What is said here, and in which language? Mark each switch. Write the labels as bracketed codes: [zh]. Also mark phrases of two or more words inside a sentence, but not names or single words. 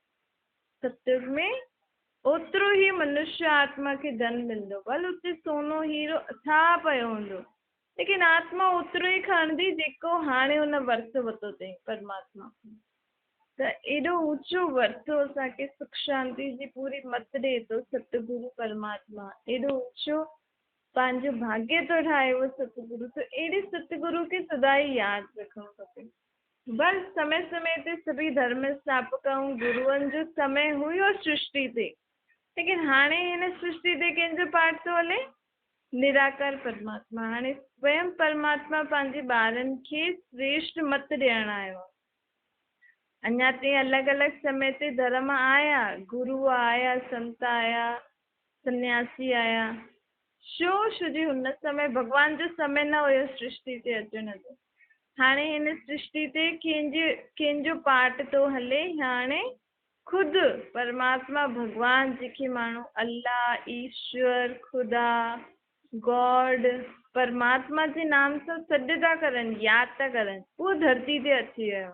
[sd] सतयुग में ओतिरो ई मनुष्य आत्मा खे धन मिलंदो, भल उते सोनो हीरो अथाह पियो हूंदो, लेकिन आत्मा ओतिरो ई खणंदी जेको हाणे हुन वर्स वरितो अथई परमात्मा। त एॾो ऊंचो वरितो असांखे सुख शांति जी पूरी मत ॾे थो सतगुरु परमात्मा, एॾो ऊंचो पंहिंजो भाग्य थो ठाहे उहो सतगुरु, त अहिड़े सतगुरु खे सदा ई यादि रखणु खपे। बस समय समय ते सभी धर्म स्थापक ऐं गुरूअनि जो समय हुयो सृष्टि ते, लेकिन हाणे हिन सृष्टि ते कंहिंजो पाठ थो हले? निराकार परमात्मा। हाणे स्वयं परमात्मा पंहिंजे ॿारनि खे श्रेष्ठ मत ॾियणु आयो। अञा ताईं अलॻि अलॻि समय ते धर्म आया, गुरू आया, संत आया, सन्यासी आया, छो जी हुन समय भॻवान जो समय न हुयो सृष्टि ते अचण जो। हाणे हिन सृष्टि ते कंहिंजो पाठ थो हले? हाणे ख़ुदि परमात्मा भॻवान जेके माण्हू अल्लाह, ईश्वर, ख़ुदा, गॉड, परमात्मा जे नाम सां सॾु था करनि, यादि था करनि, उहो धरती ते अची वियो।